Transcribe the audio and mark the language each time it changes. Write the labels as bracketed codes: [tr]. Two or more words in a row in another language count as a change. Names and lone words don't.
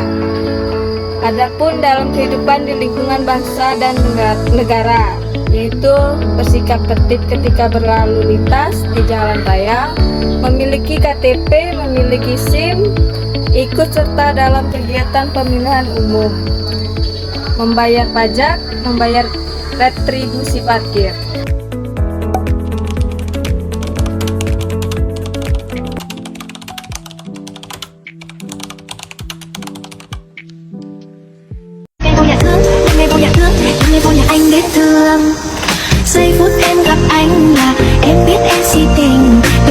[id] Adapun dalam kehidupan di lingkungan bangsa dan negara, yaitu bersikap tertib ketika berlalu lintas di jalan raya, memiliki KTP, memiliki SIM, ikut serta dalam kegiatan pemilihan umum, membayar pajak, membayar retribusi parkir. [vi] Ngày vô nhà anh biết thương. Giây phút em gặp anh là em biết em si tình.